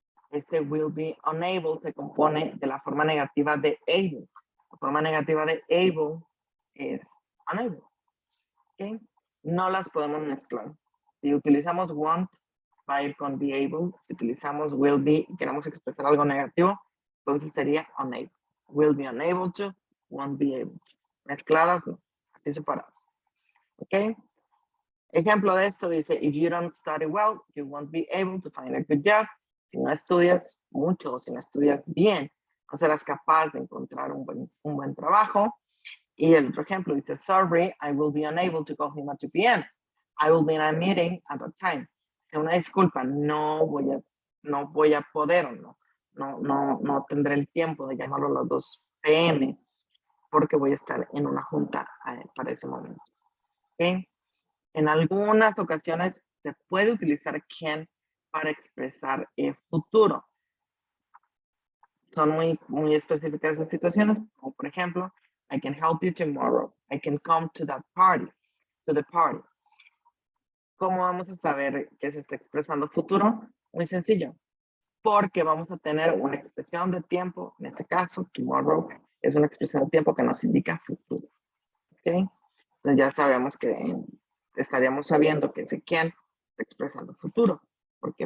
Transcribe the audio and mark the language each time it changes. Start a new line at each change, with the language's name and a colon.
Spanish: Este will be unable se compone de la forma negativa de able. La forma negativa de able es unable. ¿Okay? No las podemos mezclar. Si utilizamos want, va a ir con be able. Si utilizamos will be y queremos expresar algo negativo, entonces sería unable.
English: Will be unable to, won't be able to.
Spanish: Mezcladas, no. Así separadas. ¿Ok? Ejemplo de esto dice,
English: if you don't study well, you won't be able to find a good job.
Spanish: Si no estudias mucho o si no estudias bien, no serás capaz de encontrar un buen trabajo. Y el otro ejemplo dice,
English: sorry, I will be unable to call him at 2 p.m. I will be in a meeting at that time.
Spanish: Una disculpa, no voy a poder o no tendré el tiempo de llamarlo a las 2 p.m. porque voy a estar en una junta para ese momento. ¿Okay? En algunas ocasiones se puede utilizar can para expresar el futuro. Son muy específicas las situaciones, como por ejemplo,
English: I can help you tomorrow. I can come to that party, to the party.
Spanish: ¿Cómo vamos a saber que se está expresando futuro? Muy sencillo, porque vamos a tener una expresión de tiempo, en este caso, tomorrow, es una expresión de tiempo que nos indica futuro. ¿Ok? Entonces ya sabemos que estaríamos sabiendo que ese can está expresando futuro. ¿Por qué?